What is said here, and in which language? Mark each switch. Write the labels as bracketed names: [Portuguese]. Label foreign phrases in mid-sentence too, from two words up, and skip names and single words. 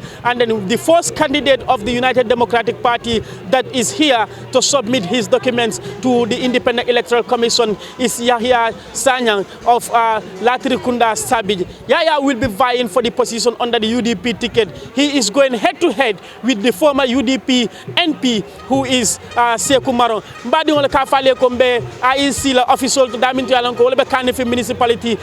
[English] And then the first candidate of the United Democratic Party that is here to submit his documents to the Independent Electoral Commission is Yahya Sanyang of Latrikunda Sabij. Yahya will be vying for the position under the UDP ticket. He is going head-to-head with the former UDP NP, who is Sekou Maron. [Mandingo] Mbadi ngole ka fale kombe IEC la official to daminti alanko wala be Kanifing municipality.